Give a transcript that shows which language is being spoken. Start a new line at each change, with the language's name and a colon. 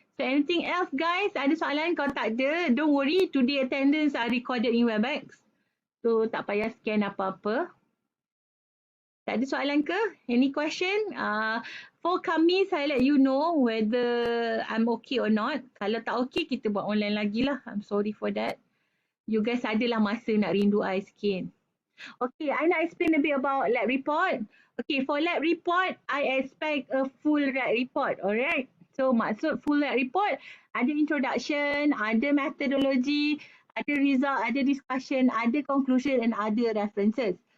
English: So anything else guys?
Malay: Ada soalan? Kalau tak ada,
English: don't worry. Today attendance are recorded in Webex. So
Malay: tak payah scan apa-apa. Tak ada soalan ke?
English: Any question? For Khamis, I let you know whether I'm okay or not.
Malay: Kalau tak okay, kita buat online lagi lah.
English: I'm sorry for that. You guys
Malay: adalah masa nak rindu I sikit.
English: Okay, I
Malay: nak
English: explain a bit about lab report. Okay, for lab report, I expect a full lab report. Alright. So
Malay: maksud
English: full lab report, ada introduction, ada methodology, ada result, ada discussion, ada conclusion and ada references.